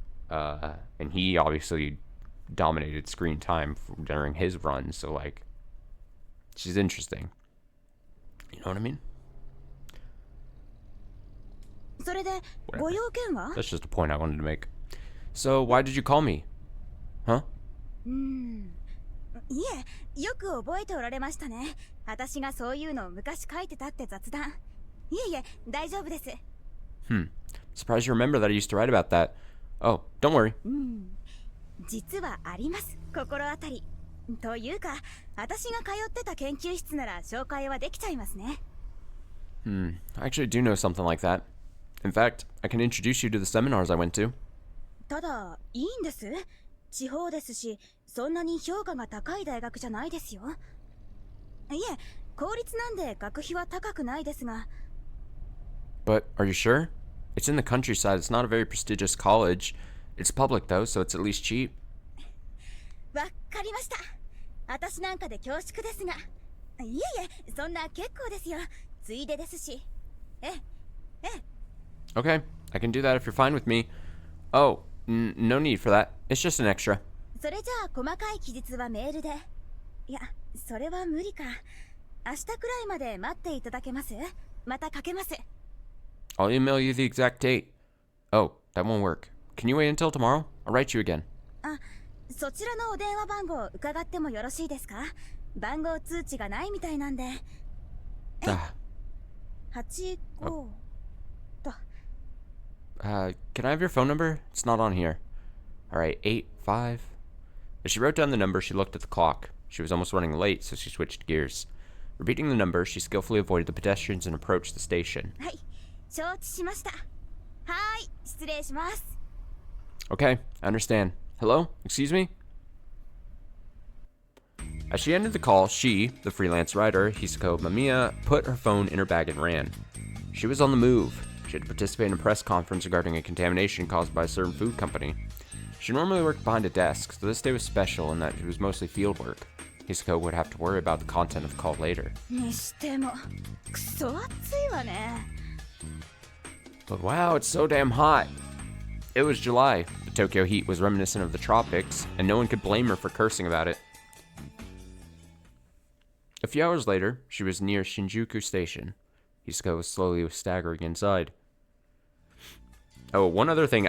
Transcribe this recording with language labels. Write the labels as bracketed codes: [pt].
[en] And he obviously dominated screen time during his run. So, like, she's interesting. You know what I mean? Whatever. That's just a point I wanted to make. So, why did you call me? Huh? [ja] いえ、よく覚えておられましたね。私がそういうのを昔書いてたって雑談。いえいえ、大丈夫です。 [en] Surprised you remember that I used to write about that. Oh, don't worry. [ja] 実はあります、心当たり。というか、私が通ってた研究室なら紹介はできちゃいますね。 [en] I actually do know something like that. In fact, I can introduce you to the seminars I went to. [ja] ただ、いいんです。地方ですし、そんなに評価が高い大学じゃないですよ。いえ、公立なんで学費は高くないですが。 [en] But are you sure? It's in the countryside. It's not a very prestigious college. It's public though, so it's at least cheap. [ja] わかりました。私なんかで恐縮ですが。いえいえ、そんな結構ですよ。ついでですし。ええ。 [en] Okay, I can do that if you're fine with me. Oh, no need for that. It's just an extra. [ja] それじゃあ細かい記述はメールで。いや、それは無理か。明日くらいまで待っていただけます？またかけます。 [en] I'll email you the exact date. Oh, that won't work. Can you wait until tomorrow? I'll write you again. [ja] あ、そちらのお電話番号伺ってもよろしいですか？番号通知がないみたいなんで。 85と。 [en] Can I have your phone number? It's not on here. Alright, 85. As she wrote down the number, she looked at the clock. She was almost running late, so she switched gears. Repeating the number, she skillfully avoided the pedestrians and approached the station. [ja] はい、承知しました。はい、失礼します。 [en] Okay, I understand. Hello? Excuse me? As she ended the call, she, the freelance writer, Hisako Mamiya, put her phone in her bag and ran. She was on the move. She had to participate in a press conference regarding a contamination caused by a certain food company. She normally worked behind a desk, so this day was special in that it was mostly field work. Hisako would have to worry about the content of the call later. [ja] にしても、くそ暑いわね。 [en] But wow, it's so damn hot. It was July. The Tokyo heat was reminiscent of the tropics, and no one could blame her for cursing about it. A few hours later, she was near Shinjuku Station. Hisako was slowly staggering inside. Oh, one other thing.